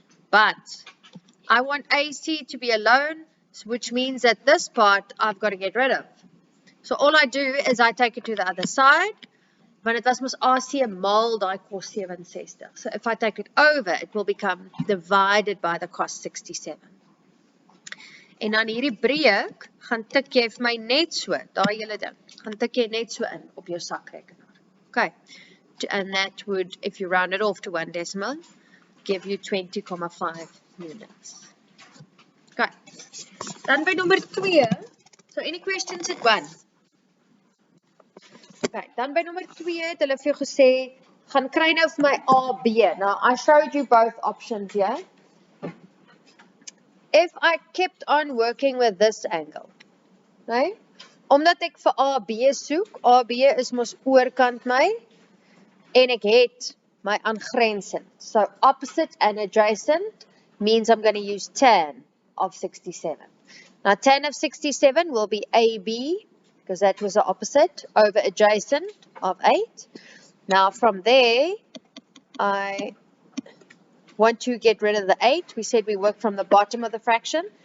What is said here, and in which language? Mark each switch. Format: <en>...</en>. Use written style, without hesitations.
<en>But I want AC to be alone, which means that this part I've got to get rid of. So all I do is I take it to the other side,</en> <af>want dit was mos AC maal daai cos 67.</af> <en>So if I take it over, it will become divided by the cos 67.</en> <af>En dan hierdie breek, gaan tik jy vir my net so, daai hele ding, gaan tik jy net so in op jou sakrekenaar.</af> <en>Okay, and that would, if you round it off to 1 decimal, give you 20,5</en> <af>units. Okay. Dan by nommer 2.</af> <en>So any questions at 1?</en> <af>Okay, dan by nommer 2 het hulle vir jou gesê, gaan kry nou vir my A, B.</af> <en>Now, I showed you both options here. If I kept on working with this angle, right?</en> <af>Omdat ek vir A, B soek, A, B is mos oorkant my, en ek het my aangrensend.</af> <en>So, opposite and adjacent means I'm going to use tan of 67. Now, tan of 67 will be AB, because that was the opposite, over adjacent of 8. Now, from there, I want to get rid of the 8. We said we work from the bottom of the fraction.</en>